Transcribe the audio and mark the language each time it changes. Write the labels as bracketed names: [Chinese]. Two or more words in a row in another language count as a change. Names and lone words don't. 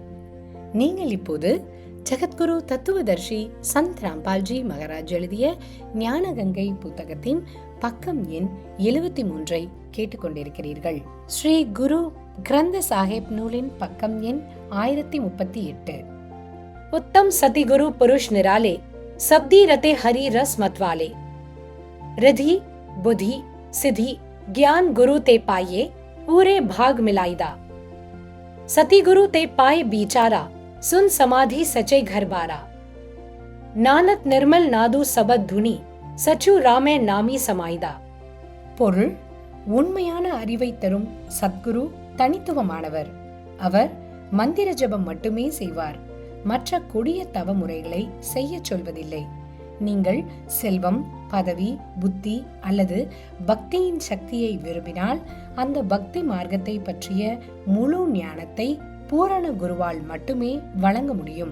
[Tamil] நீங்கள் இப்போது ஜெகத்குரு தத்துவதர்ஷி சந்த் ராம்பால்ஜி மகாராஜ் எழுதிய ஞானகங்கை புத்தகத்தின் பக்கம் எண் 73 கேட்டுக்கொண்டிருக்கிறீர்கள். ஸ்ரீ குரு கிரந்த சாஹிப் நூலின் பக்கம் எண் 1038. [Punjabi] ਉੱਤਮ ਸਤੀ ਗੁਰੂ ਪੁਰਖ ਨਿਰਾਲੇ, ਸਬਦੀ ਰਤੇ ਹਰਿ ਰਸ ਮਤਵਾਲੇ, ਰਿਧਿ ਬੁਧਿ ਸਿਧਿ ਗਿਆਨ ਗੁਰੂ ਤੇ ਪਾਈਐ, ਪੂਰੇ ਭਾਗ ਮਿਲਾਈਦਾ। ਸਤੀ ਗੁਰੂ ਤੇ ਪਾਏ ਬੀਚਾਰਾ, ਸੁੰਨ ਸਮਾਧਿ ਸਚੇ ਘਰ ਬਾਰਾ। ਨਾਨਕ ਨਿਰਮਲ ਨਾਦੁ ਸਬਦ ਧੁਨੀ, ਸਚੁ ਰਾਮੇ ਨਾਮੀ ਸਮਾਈਦਾ। [Tamil] பொருள்: உண்மையான அறிவை தரும் சத்குரு தனித்துவமானவர். அவர் மந்திர ஜபம் மட்டுமே செய்வார். மற்ற கொடிய தவ முறைகளை செய்ய சொல்வதில்லை. நீங்கள் செல்வம், பதவி, புத்தி அல்லது பக்தியின் சக்தியை விரும்பினால் அந்த பக்தி மார்க்கத்தை பற்றிய முழு ஞானத்தை பூரண குருவால் மட்டுமே வழங்க முடியும்.